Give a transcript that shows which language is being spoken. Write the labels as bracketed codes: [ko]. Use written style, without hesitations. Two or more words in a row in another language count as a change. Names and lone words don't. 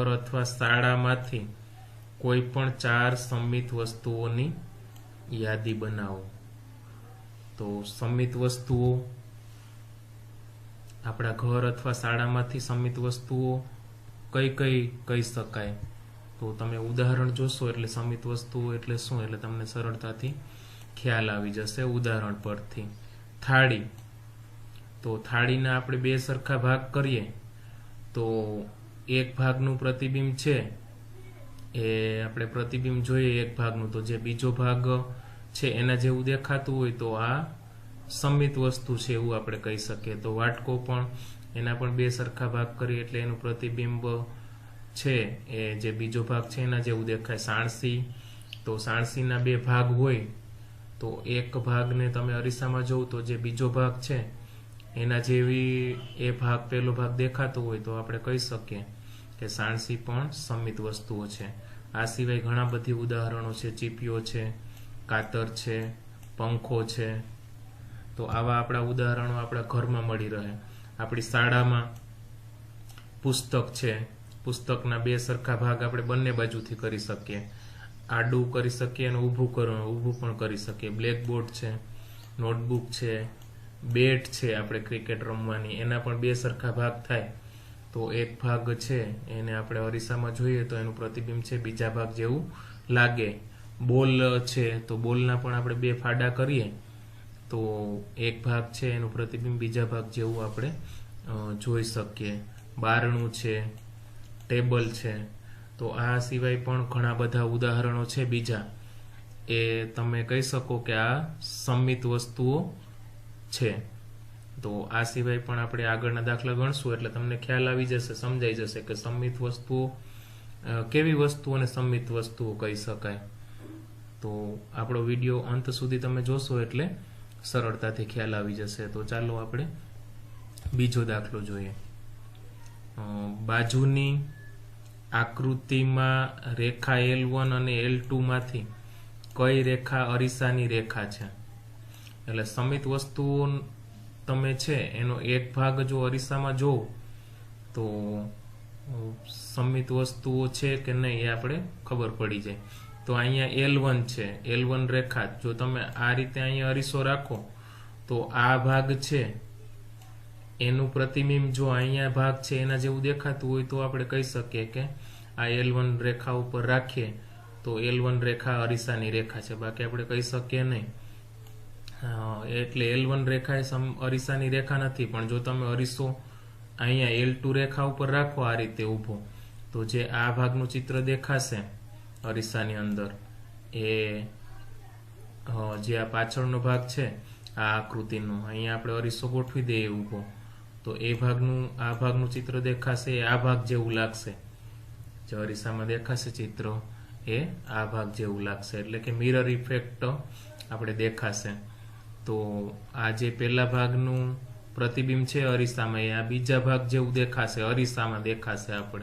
[gu] અથવા શાળામાંથી કોઈ પણ 4 સંમિત વસ્તુઓની યાદી બનાવો। તો સંમિત વસ્તુઓ આપણા ઘર અથવા શાળામાંથી સંમિત વસ્તુઓ કઈ કઈ કહી શકાય। તો તમે ઉદાહરણ જોશો એટલે સંમિત વસ્તુઓ એટલે શું એટલે તમને સરળતાથી ખ્યાલ આવી જશે। ઉદાહરણ પરથી થાળી, તો થાળીના આપણે બે સરખા ભાગ કરીએ તો એક ભાગનું પ્રતિબિંબ છે એ આપણે પ્રતિબિંબ જોઈએ એક ભાગનું, તો જે બીજો ભાગ છે એના જેવું દેખાતું હોય તો આ સંમિત વસ્તુ છે એવું આપણે કહી શકીએ। તો વાટકો પણ એના પણ બે સરખા ભાગ કરીએ એટલે એનું પ્રતિબિંબ છે એ જે બીજો ભાગ છે એના જેવું દેખાય। સાણસી, તો સાણસીના બે ભાગ હોય તો એક ભાગ ને તમે અરીસામાં જુઓ તો જે બીજો ભાગ છે એના જેવી એ ભાગ પહેલો ભાગ દેખાતો હોય તો આપણે કહી શકીએ કે સાણસી પણ સંમિત વસ્તુઓ છે। આ સિવાય ઘણા બધા ઉદાહરણો છે, ચીપિયો છે, કાતર છે, પંખો છે। તો આવા આપણા ઉદાહરણો આપણા ઘરમાં મળી રહે। આપણી શાળામાં પુસ્તક છે, પુસ્તકના બે સરખા ભાગ આપણે બંને બાજુથી કરી શકીએ, આડું કરી શકીએ અને ઊભું પણ કરી શકીએ। બ્લેકબોર્ડ છે, નોટબુક છે, બેટ છે આપણે ક્રિકેટ રમવાની એના પણ બે સરખા ભાગ થાય તો એક ભાગ છે એને આપણે અરીસામાં જોઈએ તો એનું પ્રતિબિંબ છે બીજા ભાગ જેવું લાગે। બોલ છે તો બોલના પણ આપણે બે ફાડા કરીએ તો એક ભાગ છે એનું પ્રતિબિંબ બીજા ભાગ જેવું આપણે જોઈ શકીએ। બારણું છે, ટેબલ છે। તો આ સિવાય પણ ઘણા બધા ઉદાહરણો છે બીજા એ તમે કહી શકો કે આ સંમિત વસ્તુઓ છે। તો આ સિવાય પણ આપણે આગળના દાખલા ગણશું એટલે તમને ખ્યાલ આવી જશે, સમજાઈ જશે કે સંમિત વસ્તુઓ કેવી વસ્તુઓને સંમિત વસ્તુઓ કહી શકાય। તો આપણો વિડિયો અંત સુધી તમે જોશો એટલે સરળતાથી ખ્યાલ આવી જશે। તો ચાલો આપણે બીજો દાખલો જોઈએ. બાજુની આકૃતિમાં રેખા L1 અને L2 માંથી કઈ રેખા અરીસાની રેખા છે। એટલે સંમિત વસ્તુઓ તમે છે એનો એક ભાગ જો અરીસામાં જો તો સંમિત વસ્તુઓ છે કે નહીં એ આપણે ખબર પડી જાય। તો અહીંયા L1 છે, L1 રેખા જો તમે આ રીતે અહીંયા અરીસો રાખો તો આ ભાગ છે એનું પ્રતિબિંબ જો અહીંયા ભાગ છે એના જેવું દેખાતું હોય તો આપણે કહી શકીએ કે આ L1 રેખા ઉપર રાખીએ તો L1 રેખા અરીસાની રેખા છે, બાકી આપણે કહી શકીએ નહીં। એટલે L1 રેખા એ અરીસાની રેખા નથી, પણ જો તમે અરીસો અહીંયા L2 રેખા ઉપર રાખો આ રીતે ઊભો તો જે આ ભાગનું ચિત્ર દેખાશે અરીસાની અંદર એ જે આ પાછળનો ભાગ છે આ આકૃતિનો અહીંયા આપણે અરીસો ગોઠવી દઈએ ઊભો તો એ ભાગનું આ ભાગનું ચિત્ર દેખાશે આ ભાગ જેવું લાગશે। જે અરીસામાં દેખાશે ચિત્ર એ આ ભાગ જેવું લાગશે એટલે કે [en] mirror effect [gu] આપણે દેખાશે। તો આ જે પહેલા ભાગનું પ્રતિબિંબ છે અરીસામાં એ આ બીજા ભાગ જેવું દેખાશે, અરીસામાં દેખાશે આપણે।